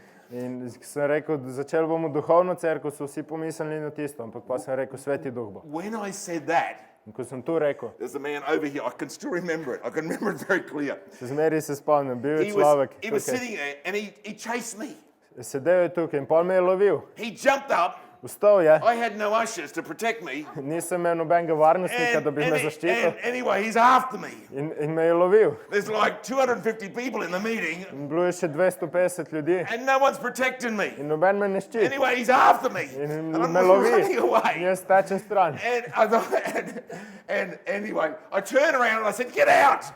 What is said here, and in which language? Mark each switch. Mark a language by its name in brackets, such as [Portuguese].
[Slovenian] In sem rekel, začeli bomo duhovno cerkev, so vsi pomislili na tisto, ampak pa sem rekel, Sveti duh bo. [English] When I said that, [Slovenian] In ko sem tu rekel, [English] there's a man over here, I can still remember it. I can remember it very clear. [Slovenian] zmeri se spomnim, bil je človek, [English] He was sitting there and he chased me. [Slovenian] sedel je tukaj in pol me je lovil. [English] He jumped up. [Slovenian] Vstal je, [English] I had no ushers to protect me. [Slovenian] nisem imel nobenega varnostnika, da bi me zaščitil. [English] Anyway, he's after me. [Slovenian] In me je lovil. [English] There's like 250 people in the meeting [Slovenian] In bilo je še 250 ljudi [English] and no one's protecting me. [Slovenian] in noben me ne ščiti. [English] Anyway, he's after me. [Slovenian] In [English] And I'm [Slovenian] me lovi. [English] running [Slovenian] In [English] away. [Slovenian] jaz tečem stran. [English] And I thought, and anyway, I turned around and I said, get out.